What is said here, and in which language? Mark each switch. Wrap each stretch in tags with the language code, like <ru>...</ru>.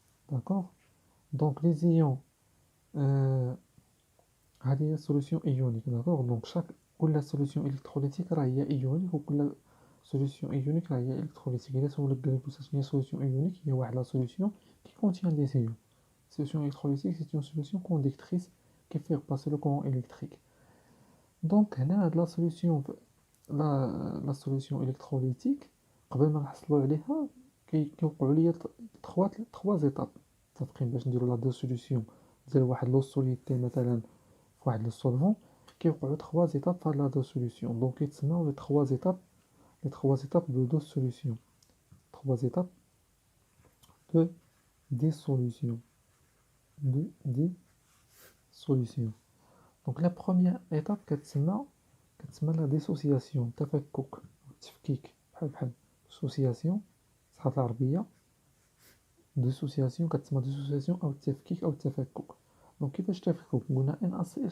<ar>داكوغ، دونك لي زيون هذه هي سوليسيون ايونيك. داكوغ، دونك كل سوليسيون الكتروليتيك راه هي ايونيك، وكل سوليسيون ايونيك راه هي الكتروليتيك. الا سولك قالك واش هي سوليسيون ايونيك؟ هي واحد لا سوليسيون كي كونتيان دي زيون.</ar> <fr>Solution électrolytique, c'est une solution conductrice qui fait passer le courant électrique. Donc, la solution, la solution électrolytique, قبل ما نحصلوا عليها كيوقعوا ليا trois étapes.</fr> <ar>متفقين؟ باش نديروا لا دو سوليسيون ديال واحد لو سوليتي مثلا في واحد لو سولفون كيوقعوا trois étapes في لا دو سوليسيون.</ar> <fr>دونك كيتسموا les trois étapes de deux solutions. Trois étapes de dissolution. De dissolution.</fr> <ar>Donc la première étape كتسمى لا ديسوسياسيون، تفكك تفكيك بحال ديسوسياسيون صحات العربية. ديسوسياسيون كتسمى ديسوسياسيون او التفكيك او التفكك. دونك كيفاش التفكك؟ قلنا ان ا سي ال.</ar>